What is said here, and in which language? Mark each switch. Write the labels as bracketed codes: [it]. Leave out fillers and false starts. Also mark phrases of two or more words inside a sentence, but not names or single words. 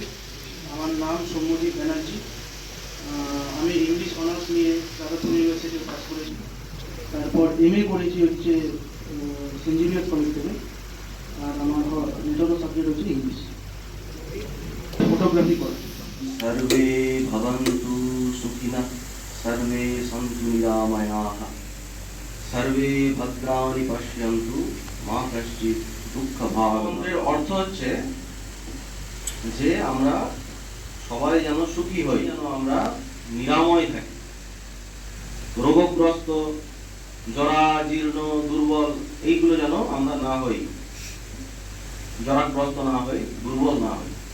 [bn] আমার নাম সৌম্যদীপ ব্যানার্জি। আমি [en] English honours [bn] নিয়ে যাদবপুর ইউনিভার্সিটি পাস করেছি। তারপর এমএ করেছি হচ্ছে সেন্ট জেভিয়ার্স কলেজ থেকে। আর আমার মেজর সাবজেক্ট হচ্ছে ইংলিশ। ফটোগ্রাফি করা। [sa] सर्वे सर्वे सन्तु निरामयाः सर्वे भद्राणि पश्यन्तु मा कश्चित् দুঃখভাগ। [bn] এর অর্থ হচ্ছে যে আমরা সবাই যেন সুখী হই, যেন আমরা নিরাময় থাকি, রোগগ্রস্ত, জরা জীর্ণ, দুর্বল এইগুলো যেন আমরা না হই, জরাগ্রস্ত না হই, দুর্বল না হই।